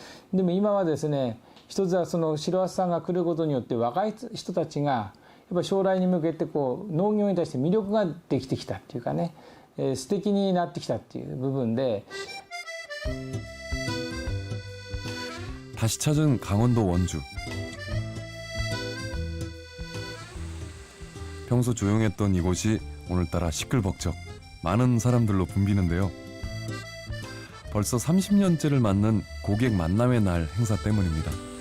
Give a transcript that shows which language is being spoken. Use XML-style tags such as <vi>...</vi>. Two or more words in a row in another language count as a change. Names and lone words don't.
<ja>でも今はですね、一つはその白鳩さんが来ることによって若い人たちがやっぱ将来に向けてこう農業に対して魅力ができてきたっていうかね、素敵になってきたっていう部分で。</ja> <ko>다시 찾은 강원도 원주. 평소 조용했던 이곳이 오늘따라 시끌벅적 많은 사람들로 붐비는데요. 벌써 30년째를 맞는 고객 만남의 날 행사 때문입니다.</ko>